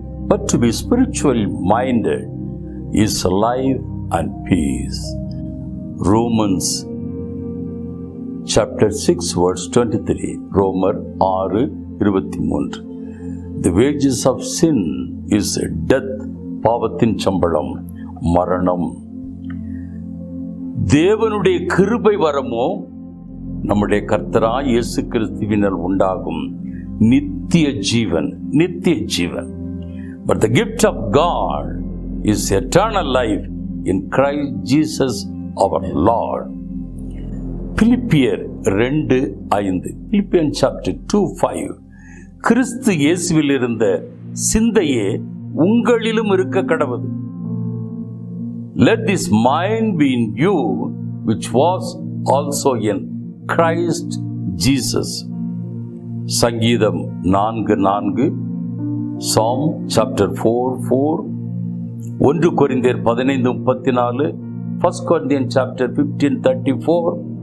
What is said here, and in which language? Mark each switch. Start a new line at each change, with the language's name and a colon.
English: But to be spiritually minded is life and peace. Romans chapter 6 verse 23. ரோமர் 6, 23. The wages of sin is death.
Tamil: பாவத்தின் சம்பளம் மரணம். தேவனுடைய கிருபை வரமோ நம்முடைய கர்த்தராய் இயேசு கிறிஸ்துவினால் உண்டாகும் நித்திய ஜீவன். நித்திய ஜீவன்.
English: But the gift of God is eternal life in Christ Jesus our Lord. பிலிப்பியர் 2:5. Philippians chapter 2:5.
Tamil: கிறிஸ்து இயேசுவில் இருந்த சிந்தையே உங்களிலும் இருக்க கடவது.
English: Let this mind be in you which was also in Christ Jesus. சங்கீதம் 4:4. Psalm chapter 4:4. 1 கொரிந்தியர் 15:34. 1 Corinthians chapter 15:34.